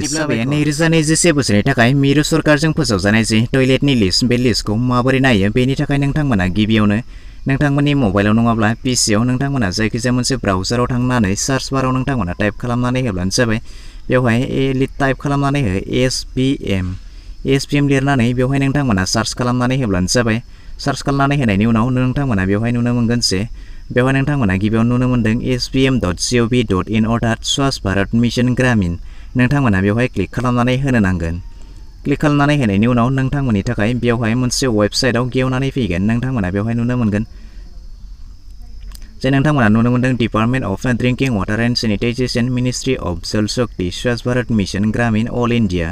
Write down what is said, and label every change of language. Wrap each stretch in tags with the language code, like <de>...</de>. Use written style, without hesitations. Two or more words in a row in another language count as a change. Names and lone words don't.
<brx>2021 बोसोरनि थाखाय मिरु सरकारजों फोसावजानाय जे टयलेटनि लिस्ट बे लिस्टखौ माबोरै नायो बेनि थाखाय नोंथांमोना गिबियावनो नोंथांमोननि मबाइलाव नङाब्ला पिसिआव नोंथांमोना जायखिजाया मोनसे ब्राउजाराव थांनानै सार्च बाराव नोंथांमोना टाइप खालामनानै होब्लानो जाबाय। बेवहाय टाइप खालामनानै हो एसपिएम लिरनानै बेवहाय नोंथांमोना सार्च खालामनानै होब्लानो जाबाय। सार्च खालामनानै होनायनि उनाव नोंथांमोना बेवहाय नुनो मोनगोन जे बेवहाय नोंथांमोना गिबियाव नुनो मोनदों spm.gov.in अर्थात स्वच्छ भारत मिशन ग्रामीण। नोंथांमोना बेवहाय क्लिक खालामनानै होनो नांगोन। क्लिक खालामनानै होनायनि उनाव नोंथांमोननि थाखाय बेवहाय मोनसे वेबसाइटआव गेवनानै फैगोन। नोंथांमोना बेवहाय नुनो मोनगोन जे नोंथांमोना नुनो मोनदों डिपार्टमेन्ट अफ ड्रिंकिं वाटार एन्ड सेनिटाइजेशन मिनिस्ट्रि अफ जल शक्ति स्वच्छ भारत मिशन ग्रामीण अल इन्डिया।</brx>